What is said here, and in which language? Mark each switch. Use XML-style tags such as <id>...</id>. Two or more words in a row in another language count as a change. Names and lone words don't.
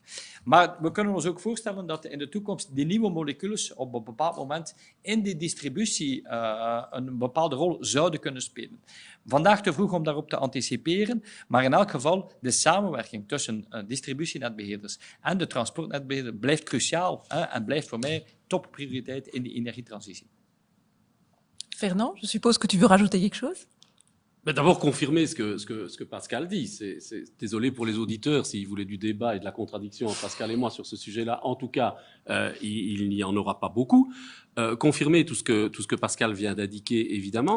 <nl>Maar we kunnen ons ook voorstellen dat in de toekomst die nieuwe moleculen op een bepaald moment in die distributie een bepaalde rol zouden kunnen spelen. Vandaag te vroeg om daarop te anticiperen, maar in elk geval de samenwerking tussen distributienetbeheerders en de transportnetbeheerder blijft cruciaal en blijft voor mij topprioriteit in die energietransitie.</nl> <fr>Fernand, je suppose que tu veux rajouter quelque chose? D'abord, confirmer ce que Pascal dit. Désolé pour les auditeurs s'ils voulaient du débat et de la contradiction entre Pascal et moi sur ce sujet-là. En tout cas, il n'y en aura pas beaucoup. Confirmer tout ce que Pascal vient d'indiquer, évidemment.</fr>